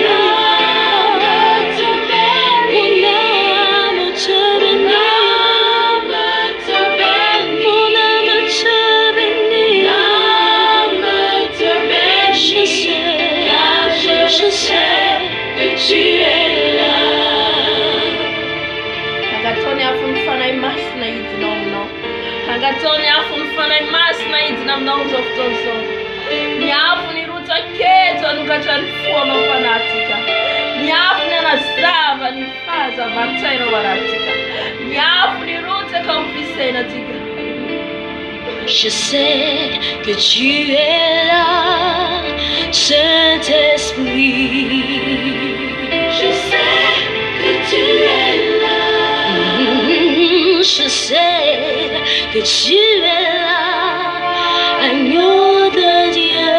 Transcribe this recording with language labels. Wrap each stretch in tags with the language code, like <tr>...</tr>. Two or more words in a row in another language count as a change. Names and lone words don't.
<fr>Mon âme te bénit. Mon âme te bénit. Mon âme te bénit. Je sais que tu es là.</fr> <mg>Angatony afo ny fanahy masina hidina aminao. Angatony afo ny fanahy masina hidina aminao zao fotoana zao. Miafo ny rotsaketo hanokatra ny foanao fanahytsika. Miafo ny anazava ny fahazavan-tsainao anatsika. Miafo ny rotsaka amin'ny fisainantsika.</mg> <fr>Je sais que tu es là, Saint-Esprit. Je sais que tu es là. Je sais que tu es là, agneau de Dieu.</fr>